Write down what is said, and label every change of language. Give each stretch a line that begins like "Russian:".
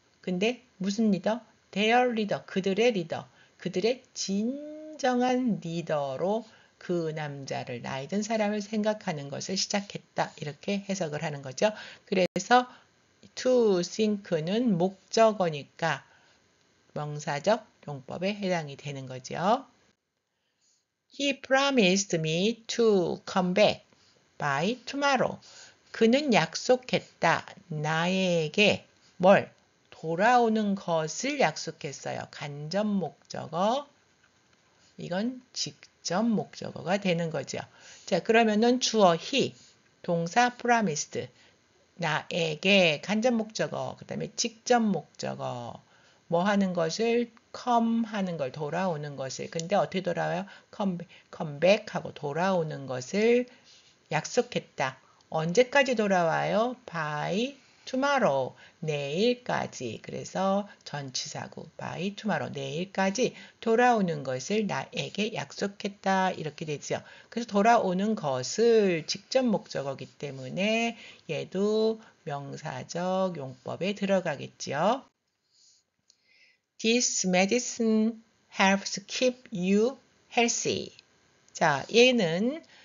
Korean: 근데 무슨 리더? their 리더 그들의 리더 그들의 진정한 리더로 그 남자를 나이 든 사람을 생각하는 것을 시작했다. 이렇게 해석을 하는 거죠. 그래서 to think는 목적어니까 명사적 용법에 해당이 되는 거죠.
English: He promised me to come back by tomorrow.
Korean: 그는 약속했다. 나에게 뭘? 돌아오는 것을 약속했어요. 간접 목적어. 이건 직접 목적어가 되는 거죠. 자, 그러면은 주어 he, 동사 promised, 나에게 간접 목적어, 그 다음에 직접 목적어, 뭐 하는 것을 come 하는 걸 돌아오는 것을. 근데 어떻게 돌아와요?
English: come back
Korean: 하고 돌아오는 것을 약속했다. 언제까지 돌아와요?
English: by tomorrow.
Korean: 내일까지. 그래서 전치사구
English: by tomorrow.
Korean: 내일까지 돌아오는 것을 나에게 약속했다. 이렇게 되죠. 그래서 돌아오는 것을 직접 목적어기 때문에 얘도 명사적 용법에 들어가겠죠.
English: This medicine helps keep you healthy.
Korean: 자, 얘는